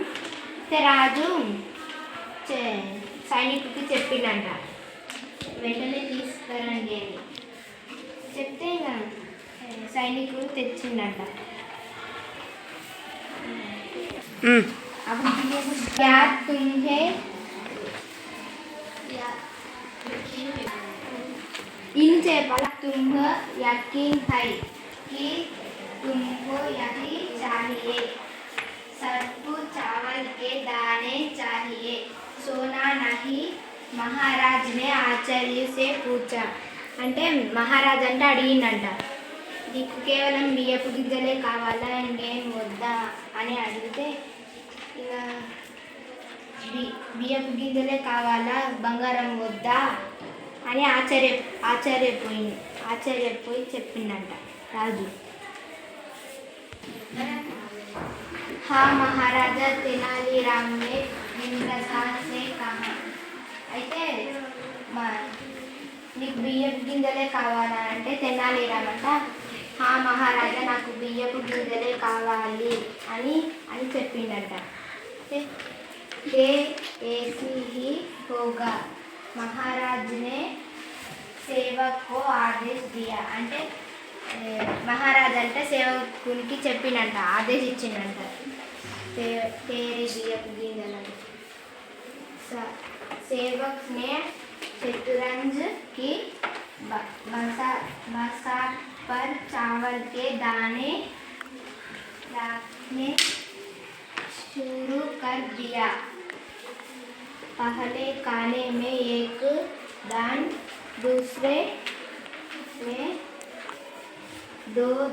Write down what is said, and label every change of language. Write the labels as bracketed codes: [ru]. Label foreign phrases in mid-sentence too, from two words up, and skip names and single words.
[te] అయితే రాజు సైనికుడికి చెప్పిండంట, వెంటనే తీసుకురండి అని చెప్తే ఇంకా సైనికుడు తెచ్చిండంట. [hi] क्या तुम्हें इनसे बड़ा तुम्हें यकीन है कि तुमको यही चाहिए, सबको चावल के दाने चाहिए, सोना नहीं. महाराज ने आचार्य से पूछा. [te] అంటే మహారాజ్ అంటే అడిగిందంట, నీకు కేవలం బియ్యపు గింజలే కావాలా, ఇంకేం వద్దా అని అడిగితే ఇక బియ్యపు గింజలే కావాలా, బంగారం వద్దా అని ఆశ్చర్యపోయి చెప్పిందంట రాజు. [hi] हाँ महाराजा तेनालीराम ने विनम्रता से कहा. [te] అయితే నీకు బియ్యపు గింజలే కావాలా అంటే తెనాలిరామ్ అంట, హా మహారాజా నాకు బియ్యపు గింజలే కావాలి అని చెప్పిండట. [hi] ऐसी ही होगा, महाराज ने सेवक को आदेश दिया. [te] అంటే మహారాజ్ అంటే సేవకునికి చెప్పినంట, ఆదేశించిందంట తేరి బియ్యపు గింజలను. [hi] सेवक ने शतरंज की बसात पर चावल के दाने रखने शुरू कर दिया. पहले खाने में एक दान, दूसरे में 2.